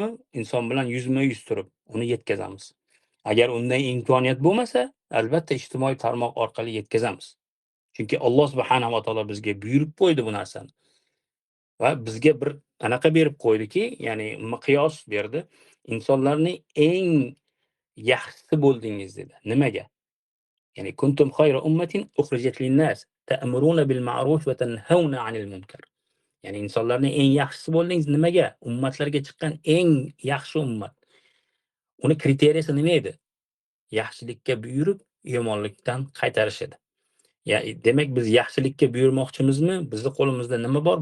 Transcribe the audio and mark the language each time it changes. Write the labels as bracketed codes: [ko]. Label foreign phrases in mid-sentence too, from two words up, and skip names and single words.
[uz] Inson bilan yuzma-yuz turib uni yetkazamiz. Agar unday imkoniyat bo'lmasa, albatta ijtimoiy tarmoq orqali yetkazamiz. Chunki [ar] الله سبحانه وتعالى [uz] bizga buyurib qo'ydi bu narsani. Va bizga bir anaqa berib qo'ydiki, ya'ni miqyos berdi. Insonlarning eng yaxshisi bo'ldingiz dedi. Nimaga? Ya'ni [ar] كنتم خير أمة أخرجت للناس تأمرون بالمعروف وتنهون عن المنكر. [uz] Ya'ni insonlarning eng yaxshisi bo'ldingiz nimaga? Ummatlarga chiqqan eng yaxshi ummat. Uni kriteriyasi nima edi? Yaxshilikka buyurib, yomonlikdan qaytarish edi. Ya'ni demak biz yaxshilikka buyurmoqchimizmi? Bizning qo'limizda nima bor?